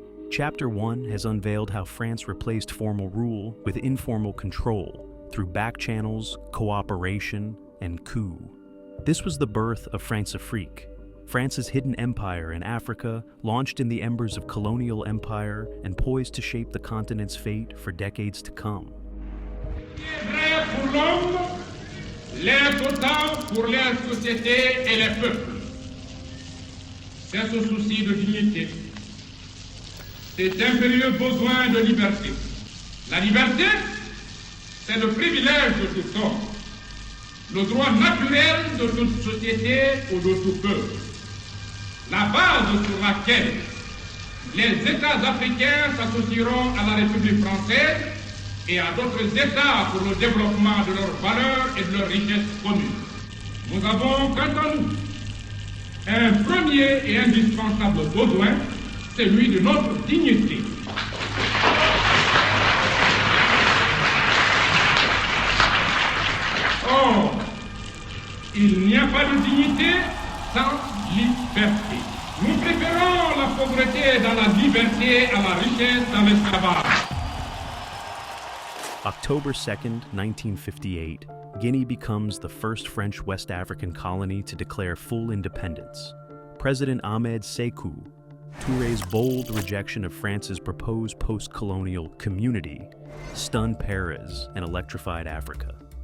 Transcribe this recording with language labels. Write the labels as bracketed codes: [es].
[en] Chapter 1 has unveiled how France replaced formal rule with informal control through back channels, cooperation, and coup. This was the birth of Françafrique, France's hidden empire in Africa, launched in the embers of colonial empire and poised to shape the continent's fate for decades to come. [fr] Vrai pour l'homme, l'est autant pour les sociétés et les peuples. C'est ce souci de dignité, cet impérieux besoin de liberté. La liberté, c'est le privilège de tout homme, le droit naturel de toute société ou de tout peuple, la base sur laquelle les États africains s'associeront à la République française et à d'autres États pour le développement de leurs valeurs et de leurs richesses communes. Nous avons, quant à nous, un premier et indispensable besoin, celui de notre dignité. Or, il n'y a pas de dignité sans liberté. Nous préférons la pauvreté dans la liberté à la richesse dans l'esclavage. [en] October 2nd, 1958, Guinea becomes the first French West African colony to declare full independence. President Ahmed Sékou Touré's bold rejection of France's proposed post-colonial community stunned Paris and electrified Africa.